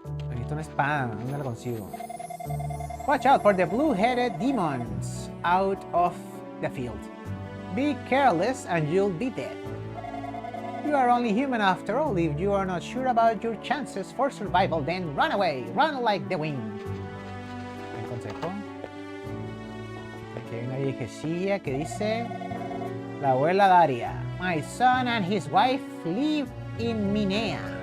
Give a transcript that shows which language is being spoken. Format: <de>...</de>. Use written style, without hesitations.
<es>Necesito una espada, ¿dónde la consigo?</es> <en>Watch out for the blue-headed demons out of the field. Be careless and you'll be dead. You are only human after all. If you are not sure about your chances for survival, then run away. Run like the wind.</en> <es>¿Un consejo? Aquí hay una viejecilla que dice: la abuela Daria.</es> <en>My son and his wife live in Minea.</en>